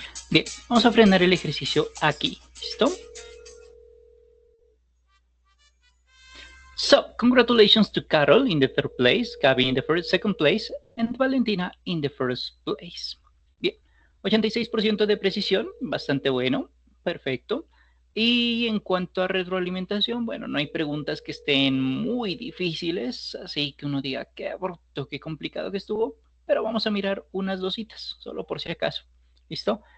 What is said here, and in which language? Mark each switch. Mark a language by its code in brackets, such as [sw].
[es] Bien, vamos a frenar el ejercicio aquí, ¿listo? [en] So, congratulations to Carol in the third place, Gaby in the second place, and Valentina in the first place. [es] Bien, 86% de precisión, bastante bueno, perfecto. Y en cuanto a retroalimentación, bueno, no hay preguntas que estén muy difíciles, así que uno diga qué abrupto, qué complicado que estuvo. pero vamos a mirar unas dositas, solo por si acaso. ¿Listo?